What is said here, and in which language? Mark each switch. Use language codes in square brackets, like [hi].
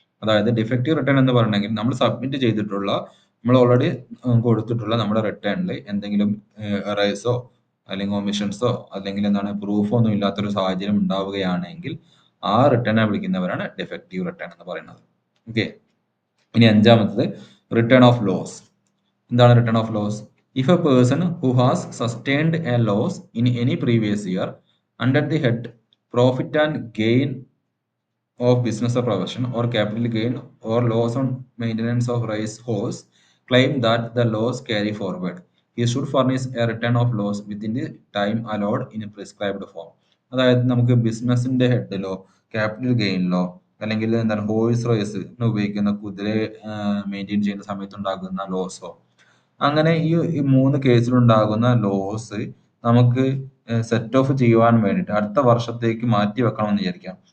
[ml] അതായത് defective return എന്ന് പറഞ്ഞെങ്കിൽ നമ്മൾ സബ്മിറ്റ് ചെയ്തിട്ടുള്ള, നമ്മൾ ഓൾറെഡി കൊടുത്തിട്ടുള്ള നമ്മുടെ റിട്ടേണിൽ എന്തെങ്കിലും എറേഴ്സോ അല്ലെങ്കിൽ ഒമിഷൻസോ അല്ലെങ്കിൽ എന്താണ് പ്രൂഫോ ഒന്നും ഇല്ലാത്തൊരു സാഹചര്യം ഉണ്ടാവുകയാണെങ്കിൽ ആ റിട്ടേണെ വിളിക്കുന്നവരാണ് ഡിഫക്റ്റീവ് റിട്ടേൺ എന്ന് പറയുന്നത്. ഓക്കെ, ഇനി അഞ്ചാമത്തത് റിട്ടേൺ ഓഫ് ലോസ്. എന്താണ് return of loss? [en] If a person who has sustained a loss in any previous year under the head profit and gain of business or profession or capital gain or loss on maintenance of race horse claim that the loss carry forward. He should furnish a return of loss within the time allowed in a prescribed form. [ml] അതായത് നമുക്ക് ബിസിനസിന്റെ ഹെഡിലോ capital ഗെയിനിലോ അല്ലെങ്കിൽ എന്താണ് horse റേസിന് ഉപയോഗിക്കുന്ന കുതിരയെ maintain ചെയ്യുന്ന സമയത്ത് ഉണ്ടാകുന്ന ലോസോ അങ്ങനെ ഈ മൂന്ന് കേസിലുണ്ടാകുന്ന ലോസ് നമുക്ക് സെറ്റ് ഓഫ് ചെയ്യുവാൻ വേണ്ടിയിട്ട് അടുത്ത വർഷത്തേക്ക് മാറ്റി വെക്കണമെന്ന് വിചാരിക്കാം.